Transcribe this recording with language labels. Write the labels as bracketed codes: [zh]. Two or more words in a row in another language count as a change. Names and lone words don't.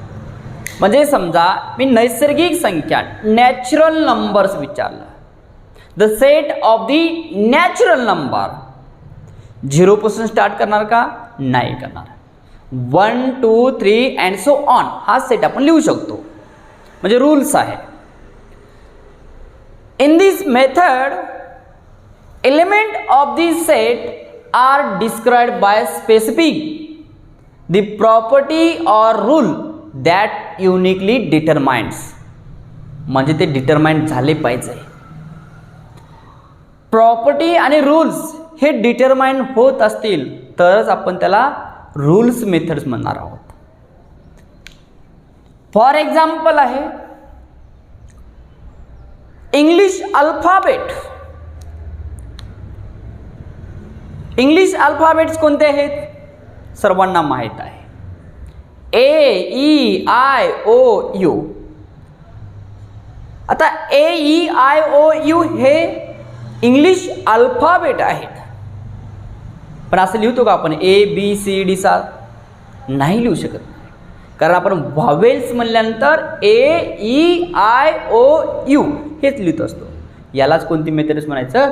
[mr] म्हणजे समजा मी नैसर्गिक संख्या [en] natural numbers [mr] विचारलं, [en] the set of the natural number [mr] 0 पासून स्टार्ट करणार का? नाही करणार. 1 2 3 [en] and so on [mr] हा सेट आपण लिहू शकतो, म्हणजे रूल्स आहे. [en] in this method element of the set are described by specifying the property or rule that uniquely determines. [mr] म्हणजे ते डिटरमाइन झाले पाहिजे. प्रॉपर्टी आणि रूल्स हे डिटरमाइन होत असतील तरच आपण त्याला [en] rules methods [mr] म्हणणार आहोत. [en] for example आहे English alphabet. English alphabets [mr] कोणते आहेत? सर्वांना माहीत आहे. A-E-I-O-U. आता A-E-I-O-U हे [en] English alphabet [mr] आहेत, पण असं लिहितो का आपण A-B-C-D सा? नाही लिहू शकत, कारण आपण व्हावेल्स म्हणल्यानंतर A-E-I-O-U हेच लिहित असतो. यालाच कोणती मेथड्स म्हणायचं?